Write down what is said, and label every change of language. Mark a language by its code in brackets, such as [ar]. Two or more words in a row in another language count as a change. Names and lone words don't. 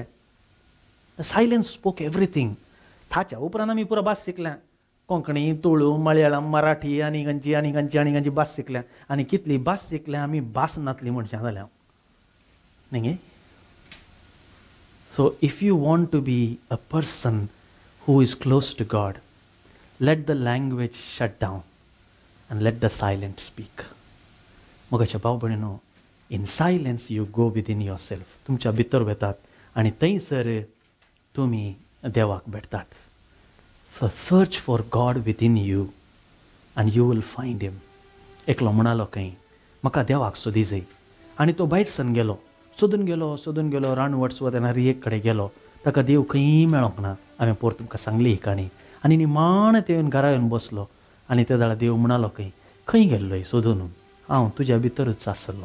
[en] silence spoke everything. [kok] ताच्या उपरांत आमी पुरो भास शिकल्या. कोंकणी, तुळू, मलयाळम, मराठी आनी खंयची भास शिकल्या. आनी कितली भास शिकल्या आमी भास नातली मनशां जाल्या न्ही. [en] so if you want to be a person who is close to God, let the language shut down and let the silence speak. [kok] मोगाच्या भाव भयणीनो, [en] in silence you go within yourself. [kok] तुमच्या भितर वेतात आनी थंयसर तुमी देवाक भेटतात. [en] So search for God within you and you will find him. [kok] एकलो म्हणालो खंय, म्हाका देवाक सोदी जाय. आनी तो भायर सन गेलो, सोदून गेलो रानवट सुवात एक कडेन गेलो. ताका देव खंय मेळोंक ना. हांवें पोर तुमकां सांगली ही काणी. आनी निमाण ते येवन घरा येवन बसलो. आनी ते दाळा देव म्हणालो खंय गेल्लोय सोदून, हांव तुज्या भितरूच आसलो.